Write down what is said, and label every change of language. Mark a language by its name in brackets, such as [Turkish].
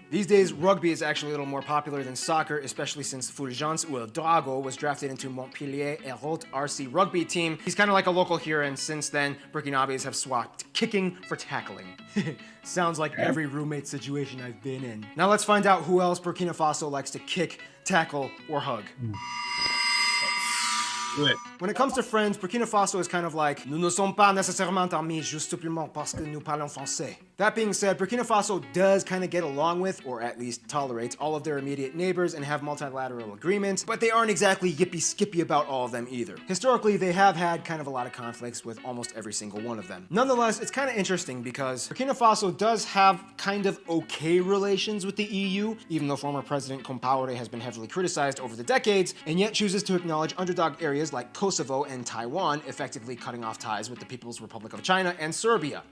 [English] These days, rugby is actually a little more popular than soccer, especially since Fulgence Ouedraogo was drafted into Montpellier Hérault RC rugby team. He's kind of like a local hero, and since then, Burkinabes have swapped kicking for tackling. Sounds like every roommate situation I've been in. Now let's find out who else Burkina Faso likes to kick, tackle, or hug. When it comes to friends, Burkina Faso is kind of like, [French] nous ne sommes pas nécessairement amis, juste simplement parce que nous parlons français. [English] That being said, Burkina Faso does kind of get along with, or at least tolerates, all of their immediate neighbors and have multilateral agreements, but they aren't exactly yippee-skippy about all of them either. Historically, they have had kind of a lot of conflicts with almost every single one of them. Nonetheless, it's kind of interesting because Burkina Faso does have kind of okay relations with the EU, even though former President Compaoré has been heavily criticized over the decades, and yet chooses to acknowledge underdog areas like Kosovo and Taiwan, effectively cutting off ties with the People's Republic of China and Serbia.